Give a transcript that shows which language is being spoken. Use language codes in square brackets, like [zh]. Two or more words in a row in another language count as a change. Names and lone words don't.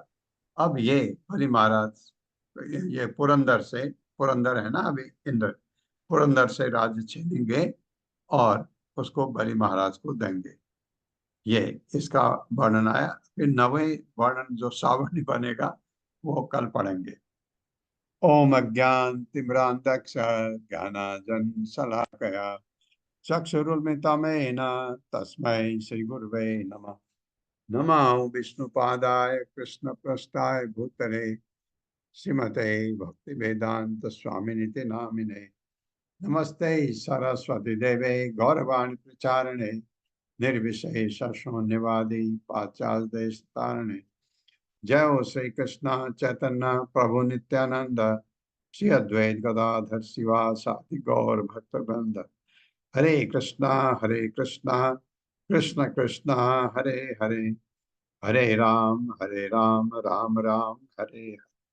[hi] अब ये बलि महाराज ये पुरंदर है ना, अभी इंद्र पुरंदर से राज्य छीनेंगे और उसको बलि महाराज को देंगे। ये इसका वर्णन आया। फिर 9वें वर्णन जो सावरणी बनेगा वो कल पढ़ेंगे। [sa] ओम अज्ञान तिम्रांधक्ष ज्ञानांजन शलाकया चक्षुरुन्मिलितं तस्मै श्री गुरुवे नमः। नमो विष्णुपादाय कृष्णप्रस्थाय भूतले श्रीमते भक्तिवेदांत स्वामिनिति नामिने। नमस्ते सरस्वती देवे गौरवाणी प्रचारणे निर्विशेष शून्यवादी पाश्चात्य देश तारणे। जय हो श्री कृष्ण चैतन्य प्रभु नित्यानंद श्री अद्वैत गदाधर शिवासादि गौर भक्तवृंद। हरे कृष्णा कृष्ण कृष्ण हरे हरे, हरे राम राम राम हरे हरे।